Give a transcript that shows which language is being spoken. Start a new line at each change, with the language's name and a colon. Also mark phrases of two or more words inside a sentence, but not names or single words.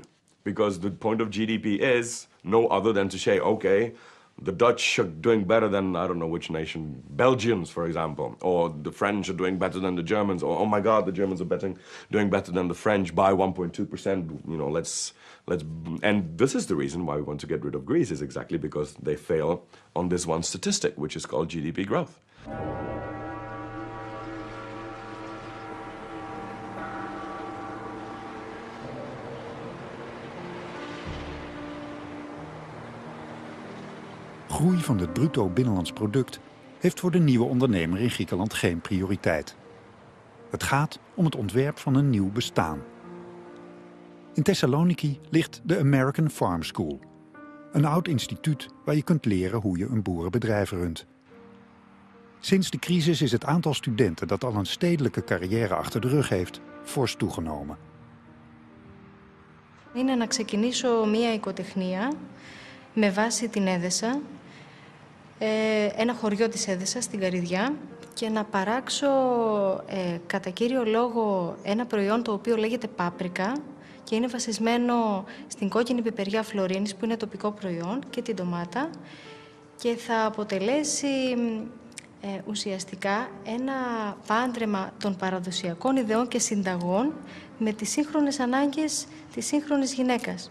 English: Because the point of GDP is no other than to say, okay, the Dutch are doing better than, I don't know which nation, Belgians, for example, or the French are doing better than the Germans, or, oh my God, the Germans are doing better than the French by 1.2%, you know, and this is the reason why we want to get rid of Greece, is exactly because they fail on this one statistic, which is called GDP growth.
Dutch: Groei van het bruto binnenlands product heeft voor de nieuwe ondernemer in Griekenland geen prioriteit. Het gaat om het ontwerp van een nieuw bestaan. In Thessaloniki ligt de American Farm School. Een oud instituut waar je kunt leren hoe je een boerenbedrijf runt. Sinds de crisis is het aantal studenten dat al een stedelijke carrière achter de rug heeft fors toegenomen.
Greek: Είναι να ξεκινήσω μία οικοτεχνία με βάση την Έδεσα, ένα χωριό της Έδεσας στην Καρυδιά, και να παράξω κατά κύριο λόγο ένα προϊόν το οποίο λέγεται πάπρικα και είναι βασισμένο στην κόκκινη πιπεριά Φλωρίνης που είναι τοπικό προϊόν και την ντομάτα και θα αποτελέσει ουσιαστικά ένα πάντρεμα των παραδοσιακών ιδεών και συνταγών με τις σύγχρονες ανάγκες της σύγχρονης γυναίκας.